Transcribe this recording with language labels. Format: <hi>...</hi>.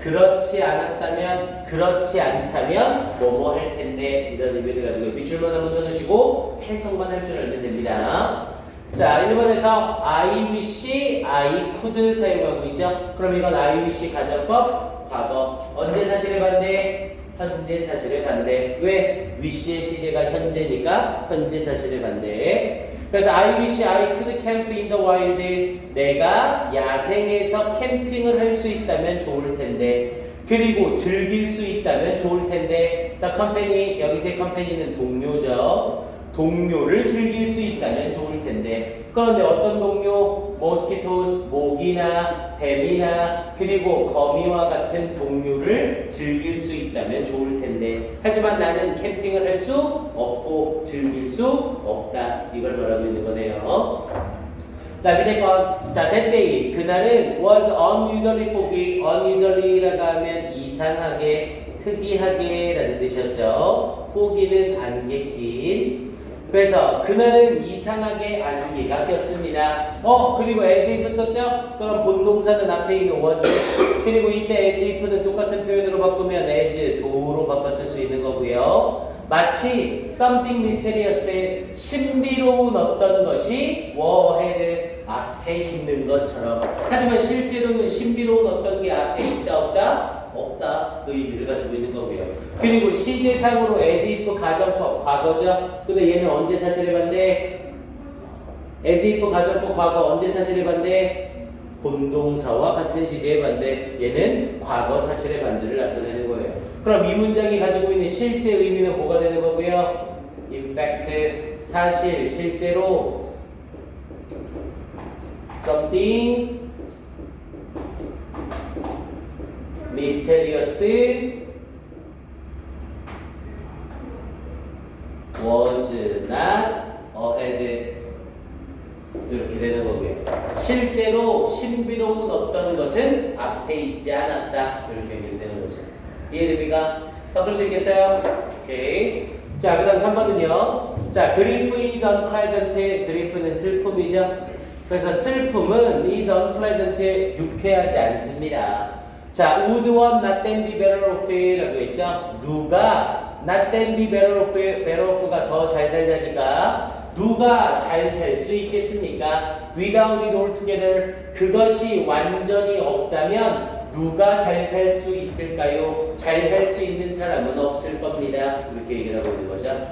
<ko>그렇지 않았다면, 그렇지 않다면 뭐뭐 할 텐데 이런 의미를 가지고 밑줄만 한번 쳐놓으시고 해석만 할 줄 알면 됩니다. 자, 1번에서</ko> <en>I wish, I could</en> <ko>사용하고 있죠. 그럼 이건 I wish 가정법, 과거. 언제 사실의 반대? 현재 사실의 반대. 왜? wish의 시제가 현재니까 현재 사실의 반대. 그래서</ko> <en>I wish I could camp in the wild.</en> <ko>내가 야생에서 캠핑을 할 수 있다면 좋을 텐데. 그리고 즐길 수 있다면 좋을 텐데.</ko> <en>The company,</en> <ko>여기서의 company는 동료죠. 동료를 즐길 수 있다면 좋을 텐데. 그런데 어떤 동료? mosquitoes, 모기나 뱀이나 그리고 거미와 같은 동료를 즐길 수 있다면 좋을 텐데. 하지만 나는 캠핑을 할 수 없고 즐길 수 없다. 이걸 말하고 있는 거네요. 자, 밑에 건. 자,</ko> <en>that day.</en> <ko>그날은</ko> <en>was unusually foggy.</en> <ko>unusually라고 하면 이상하게, 특이하게 라는 뜻이었죠. foggy는 안개 낀. 그래서 그날은 이상하게 안개가 꼈습니다. 그리고 as if 썼죠? 그럼 본동사는 앞에 있는 was. 그리고 이때 as if는 똑같은 표현으로 바꾸면 as, do로 바꿨을 수 있는 거고요. 마치</ko> <en>something mysterious,</en> <ko>신비로운 어떤 것이</ko> <en>were, had,</en> <ko>앞에 있는 것처럼. 하지만 실제로는 신비로운 어떤 게 앞에 있다, 없다? 없다. 그 의미를 가지고 있는 거고요. 그리고 시제상으로 as if 가정법 과거죠. 근데 얘는 언제 사실에 반대? as if 가정법 과거 언제 사실에 반대? 본동사와 같은 시제에 반대. 얘는 과거 사실의 반대를 나타내는 거예요. 그럼 이 문장이 가지고 있는 실제 의미는 뭐가 되는 거고요?</ko> <en>in fact,</en> <ko>사실, 실제로</ko> <en>something mysterious was not ahead.</en> <ko>이렇게 되는 거고요. 실제로 신비로운 어떤 것은 앞에 있지 않았다. 이렇게 얘기되는 거죠. 이해됩니까? 바꿀 수 있겠어요? 오케이. 자, 그 다음 3번은요. 자,</ko> <en>grief is unpleasant.</en> <ko>grief는 슬픔이죠. 그래서 슬픔은</ko> <en>is unpleasant.</en> <ko>유쾌하지 않습니다.</ko> <en>자, would one not then be better off?</en> <ko>라고 했죠. 누가</ko> <en>not then be better off?</en> <ko>better off가 더 잘 살다니까 누가 잘 살 수 있겠습니까?</ko> <en>without it altogether.</en> <ko>그것이 완전히 없다면 누가 잘 살 수 있을까요? 잘 살 수 있는 사람은 없을 겁니다. 이렇게 얘기를 하고 있는 거죠.</ko>